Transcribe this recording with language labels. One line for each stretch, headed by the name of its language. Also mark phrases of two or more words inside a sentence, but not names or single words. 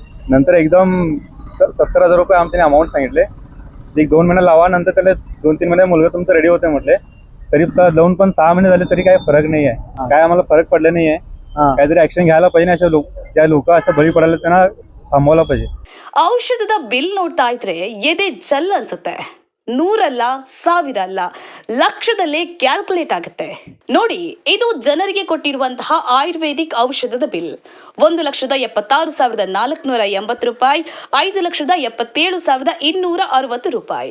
Marathi: नंतर एकदम 70,000 रुपये आम त्याने अमाऊंट सांगितले. एक 2 महिने लावा, नंतर त्याला 2-3 महिने मुलगा तुमचं रेडी होते म्हटले. तरी लावून पण 6 महिने झाले तरी काही फरक नाही आहे. काय आम्हाला फरक पडला नाही आहे. काहीतरी ऍक्शन घ्यायला पाहिजे. अशा ज्या लोक अशा बळी पडायला त्यांना थांबवला पाहिजे.
Kannada: ಔಷಧದ ಬಿಲ್ ನೋಡ್ತಾ ಇದ್ರೆ ಎದೆ ಜಲ್ ಅನ್ಸುತ್ತೆ. 100 ಅಲ್ಲ, 1000 ಅಲ್ಲ, ಲಕ್ಷದಲ್ಲೇ ಕ್ಯಾಲ್ಕುಲೇಟ್ ಆಗುತ್ತೆ. ನೋಡಿ, ಇದು ಜನರಿಗೆ ಕೊಟ್ಟಿರುವಂತಹ ಆಯುರ್ವೇದಿಕ್ ಔಷಧದ ಬಿಲ್. 1,76,480 ರೂಪಾಯಿ, 5,77,260 ರೂಪಾಯಿ.